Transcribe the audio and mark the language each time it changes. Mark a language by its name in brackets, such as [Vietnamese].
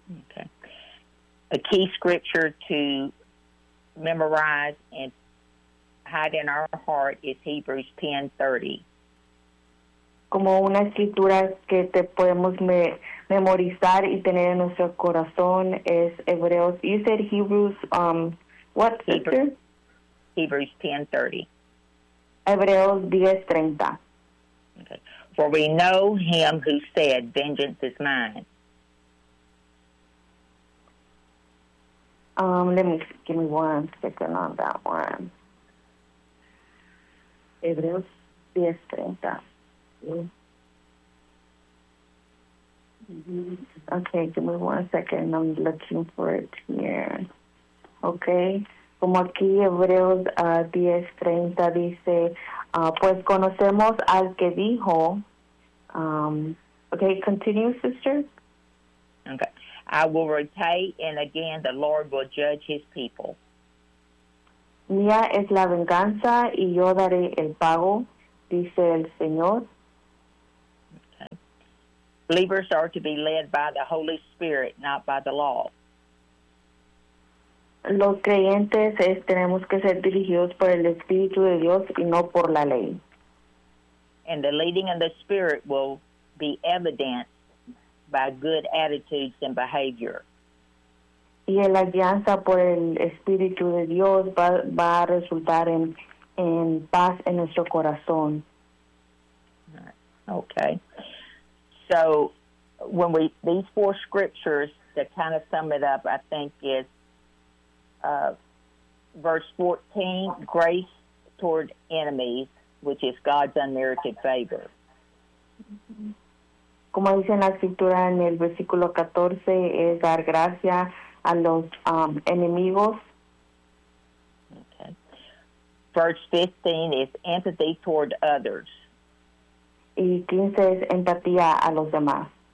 [English] Okay. A key scripture to memorize and hide in our heart is Hebrews 10:30. [Spanish] Como una escritura que te podemos memorizar y tener en nuestro corazón es Hebreos. [English] You said Hebrews, what scripture? Hebrews 10:30. [Spanish] Hebreos 10:30. [English] Okay. For we know him who said, "Vengeance is mine." Give me one second on that one. [Spanish] Hebreos 10:30. [English] Okay, give me one second. I'm looking for it here. [Spanish] Okay, como aquí Hebreos 10:30 dice, pues conocemos al que dijo. [English] Okay, continue, sister. Okay, I will repay, and again the Lord will judge his people. [Spanish] Mía es la venganza, y yo daré el pago. dice el Señor. [English] Believers are to be led by the Holy Spirit, not by the law. [Spanish] Los creyentes tenemos que ser dirigidos por el Espíritu de Dios y no por la ley. [English] And the leading of the Spirit will be evidenced by good attitudes and behavior. [Spanish] Y la guianza por el Espíritu de Dios va a resultar en paz en nuestro corazón. [English] Okay. So, when we, these four scriptures to kind of sum it up, I think is verse 14, grace toward enemies, which is God's unmerited favor. [Spanish] Como dice en la escritura en el versículo 14, es dar gracia a los enemigos. [English] Okay. Verse 15 is empathy toward others. [Spanish] Y 15 es empatía a los demás.